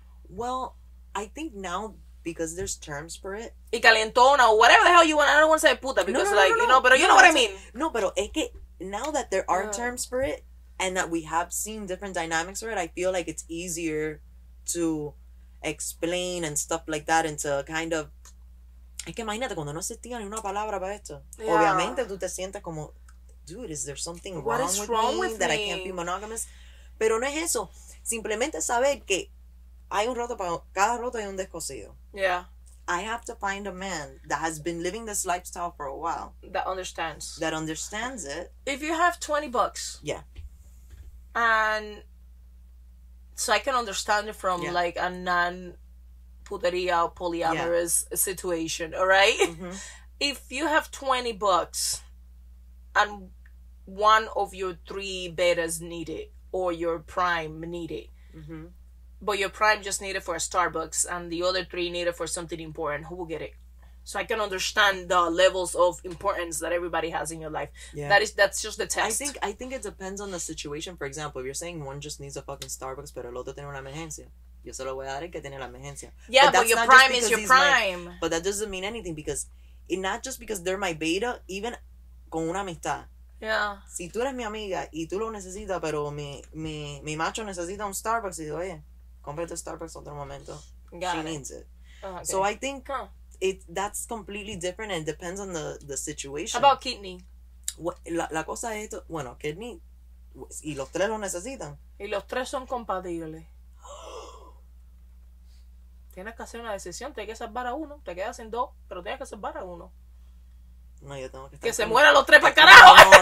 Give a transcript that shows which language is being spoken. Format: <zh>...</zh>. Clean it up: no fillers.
<en>Well, I think now, because there's terms for it.</en> <es>Y calentona,</es> <en>or whatever the hell you want. I don't want to say puta, because you know, but you know what I mean.</en> <es>No, pero es que</es> <en>now that there are terms for it, and that we have seen different dynamics for it, I feel like it's easier to explain and stuff like that, and to kind of...</en> <es>Es que imagínate, cuando no existía ni una palabra para esto. Obviamente tú te sientes como,</es> <en>dude, is there something wrong with me that I can't be monogamous?</en> <es>Pero no es eso. Simplemente saber que hay un roto para cada roto hay un descosido.</es> <en>Yeah. I have to find a man that has been living this lifestyle for a while. That understands it. If you have $20. Yeah. And so I can understand it from like a non-puteria or polyamorous situation, all right? If you have $20 and one of your 3 betas need it, or your prime need it, but your prime just need it for a Starbucks and the other 3 need it for something important, who will get it? So I can understand the levels of importance that everybody has in your life. Yeah. That's just the test. I think it depends on the situation. For example, if you're saying one just needs a fucking Starbucks,</en> <es>pero el otro tiene una emergencia, yo se lo voy a dar el que tiene la emergencia.</es> <en>Yeah, but your prime is your prime. But that doesn't mean anything, because not just because they're my beta, even</en> <es>con una amistad.</es> <en>Yeah.</en> <es>Si tú eres mi amiga y tú lo necesitas, pero mi macho necesita un Starbucks, y digo, oye, cómprate Starbucks otro momento.</es> <en>She needs it. Okay. So I think that's completely different, and depends on the situation. How about kidney?</en> <es>La cosa es esto, bueno, kidney, y los 3 lo necesitan. Y los 3 son compatibles. Tienes que hacer una decisión, tienes que salvar a uno, te quedas en 2, pero tienes que salvar a uno. No, yo tengo que estar que se mueran los tres para el carajo.</es>